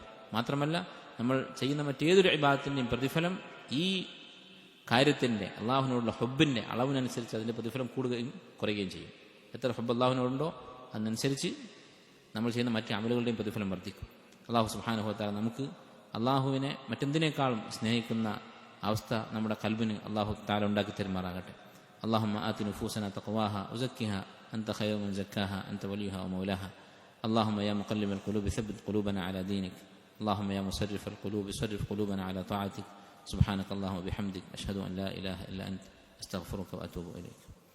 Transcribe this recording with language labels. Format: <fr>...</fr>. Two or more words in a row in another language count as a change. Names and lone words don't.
<ml>മാത്രമല്ല നമ്മൾ ചെയ്യുന്ന മറ്റേതൊരു ഇബാദത്തിൻ്റെയും പ്രതിഫലം ഈ കാര്യത്തിൻ്റെ, അള്ളാഹുവിനോടുള്ള ഹുബ്ബിൻ്റെ അളവിനനുസരിച്ച് അതിൻ്റെ പ്രതിഫലം കൂടുകയും കുറയുകയും ചെയ്യും. എത്ര ഹബ്ബ് അള്ളാഹുവിനോടുണ്ടോ അതിനനുസരിച്ച് നമ്മൾ ചെയ്യുന്ന മറ്റ് അമലുകളുടെയും പ്രതിഫലം വർദ്ധിക്കും.</ml> <ar>الله سبحانه وتعالى</ar> <ml>നമുക്ക് അള്ളാഹുവിനെ മറ്റെന്തിനേക്കാളും സ്നേഹിക്കുന്ന അവസ്ഥ നമ്മുടെ കൽബിന്</ml> <ar>الله تعالى</ar> <ml>ഉണ്ടാക്കി തരുമാറാകട്ടെ.</ml> <ar>اللهم آت نفوسنا تقواها وزكها أنت خير من زكاها أنت وليها ومولاها. اللهم يا مقلب القلوب ثبت قلوبنا على دينك. اللهم يا مصرف القلوب صرف قلوبنا على طاعتك. سبحانك اللهم وبحمدك أشهد أن لا إله إلا أنت أستغفرك وأتوب إليك.</ar>